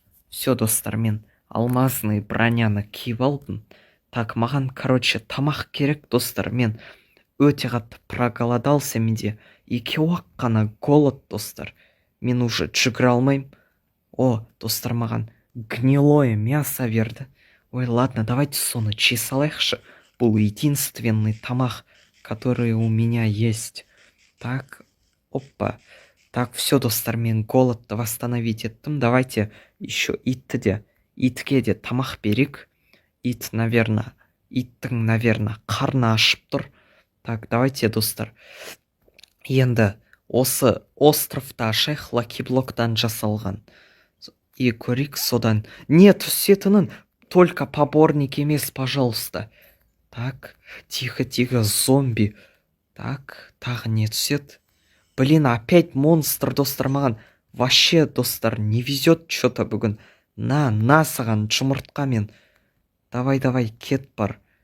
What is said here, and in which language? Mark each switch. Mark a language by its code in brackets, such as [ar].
[ru] Все, [kk] достар, мен [ru] алмазный [kk] броняны киіп алдым. Так, маған, короче, тамақ керек, достар. Мен өте қатты [ru] проголодался, [kk] менде екеу-ақ қана голод, достар. Мен [ru] уже [kk] жүгіре алмайым. О, достар, маған [ru] гнилое мясо [kk] берді. [ru] Ой, ладно, давайте [kk] соны жей салайықшы. Бұл [ru] единственный [kk] тамақ, [ru] который у меня есть. Так, опа. Так, все, [kk] достар, мен голодты восстановить еттім. [ru] Давайте еще [kk] итке де тамақ берейік. Иттің, [ru] наверное, [kk] қарны ашып тұр. Так, давайте, достар, енді осы островта ашайық, лакиблоктан жасалған. И көрейік содан не түсетінін. только поборник емес, [ru] пожалуйста. Так, тихо, тихо, зомби. [kk] Так, тағы не түседі? [ru] Блин, опять монстр, [kk] достар, маған. [ru] Вообще, достар, не везет что-то [kk] бүгін. На саған жұмыртқа мен. Давай, кет бар.